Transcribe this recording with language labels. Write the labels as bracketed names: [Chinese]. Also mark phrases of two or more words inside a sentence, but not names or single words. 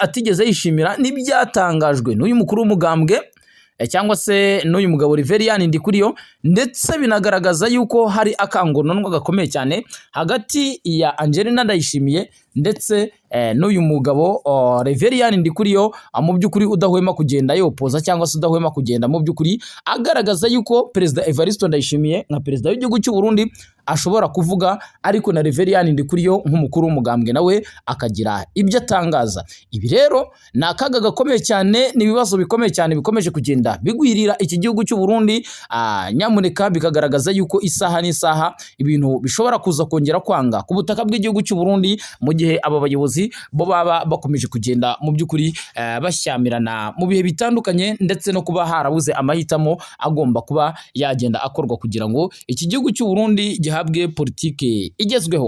[Kinyarwanda] atigeze yishimira n'ibyatangajwe n'uyu mukuru w'umugambwe cyangwa se n'uyu mugabo Reverien Ndikuriyo, ndetse binagaragaza yuko hari akangononwa gakomeye cyane hagati ya Angelina Ndayishimiye ndetse n'uyu mugabo Reverien Ndikuriyo, mu by'ukuri udahwema kugenda yopoza cyangwa se udahwema kugenda mu by'ukuri agaragaza yuko Perezida Evariste Ndayishimiye nka perezida w'igihugu cy'u Burundi ashobora kuvuga, ariko na Reverien Ndikuriyo nk'umukuru w'umugambwe nawe akagira ibyo atangaza. Ibi rero ni akaga gakomeye cyane, ni ibibazo bikomeye cyane bikomeje kugenda bigwirira iki gihugu cy'u Burundi. Nyamuneka bikagaragaza yuko isaha n'isaha ibintu bishobora kuza kongera kwanga ku butaka bw'igihugu cy'u Burundi mu gihe aba bayobozi bo baba bakomeje kugenda mu by'ukuri bashyamirana mu bihe bitandukanye, ndetse no kuba harabuze amahitamo agomba kuba yagenda akorwa kugira ngo iki gihugu cy'u Burundi gihabwe politike igezweho.